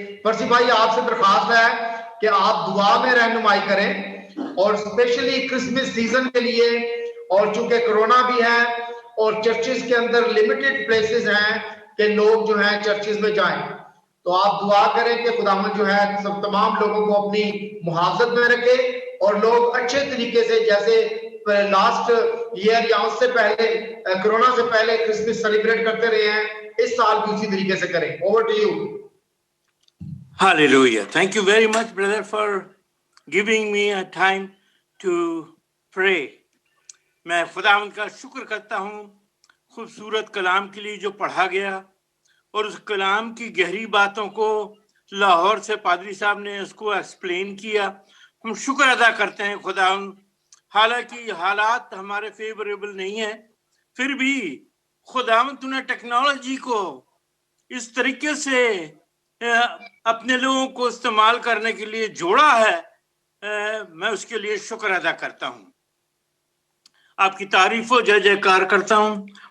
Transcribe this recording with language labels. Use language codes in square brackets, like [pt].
[hi] परसी भाई आपसे दरख्वास्त है कि आप दुआ में रहनुमाई करें और स्पेशली क्रिसमस सीजन के लिए, और चूंकि कोरोना भी है और चर्चेस के अंदर लिमिटेड प्लेसेस हैं कि लोग जो हैं चर्चेस में जाएं, तो आप दुआ करें कि खुदावंद जो है सब तमाम लोगों को अपनी मुहाफजत में रखे और लोग अच्छे तरीके से, जैसे लास्ट ईयर या उससे पहले कोरोना से पहले क्रिसमस सेलिब्रेट करते रहे हैं, इस साल भी उसी तरीके से करें। [en] Over to you. Hallelujah. Thank you very much, brother, for giving me a time to pray. [hi] मैं खुदावंद का शुक्र करता हूँ खूबसूरत कलाम के लिए जो पढ़ा गया और उस कलाम की गहरी बातों को लाहौर से पादरी साहब ने उसको एक्सप्लेन किया। हम शुक्र अदा करते हैं खुदावंद, हालांकि हालात हमारे फेवरेबल नहीं है, फिर भी खुदावंद तूने टेक्नोलॉजी को इस तरीके से अपने लोगों को इस्तेमाल करने के लिए जोड़ा है, मैं उसके लिए शुक्र अदा करता हूँ, आपकी तारीफ और जय जयकार करता हूँ।